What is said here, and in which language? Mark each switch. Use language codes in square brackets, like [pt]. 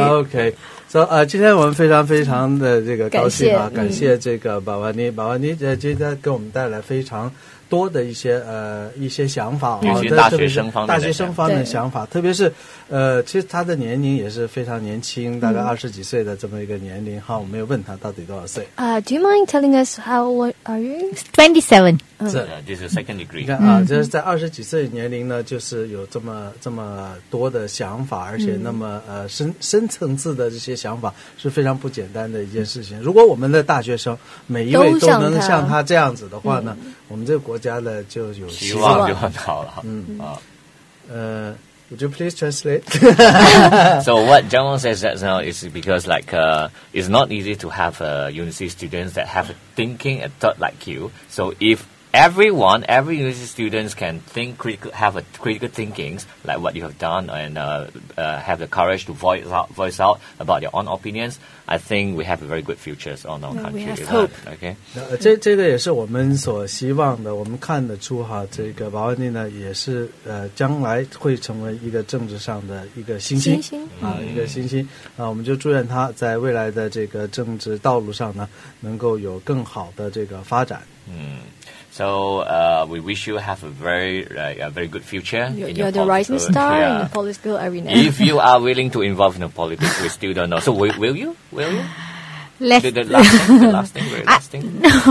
[zh] OK， so 今天我们非常的这个高兴啊，感谢感谢这个宝万妮今天给我们带来非常多的一些想法啊，尤其是大学生方面的大学生方面的对想法，特别是其实他的年龄也是非常年轻，大概20几岁的这么一个年龄哈，我没有问他到底多少岁。 [en] Do you mind telling us how old are you? 27. This is second [zh] 你 [en] degree. [zh] 看啊，就是在20几岁年龄呢，就是有这么多的想法，而且那么深层次的这些想法是非常不简单的一件事情。如果我们的大学生每一位都能像他这样子的话呢，我们这个国家呢就有希望。希望就很好了。 [en] Would you please translate? So what Jang says that now is because it's not easy to have university students that have a thinking and thought like you. So if every university students can have a critical thinking like what you have done and have the courage to voice out about your own opinions, I think we have a very good futures on our country. We have isn't hope. it? Okay. [zh] 这个也是我们所希望的。我们看得出哈，这个宝万妮呢也是将来会成为一个政治上的一个新星啊，一个新星啊。我们就祝愿他在未来的这个政治道路上呢，能够有更好的这个发展。 [en] So we wish you have a very good future. You're the rising star in the political arena. If you are willing to involve in the politics, we still don't know. So will you? Let's The last thing, very last thing.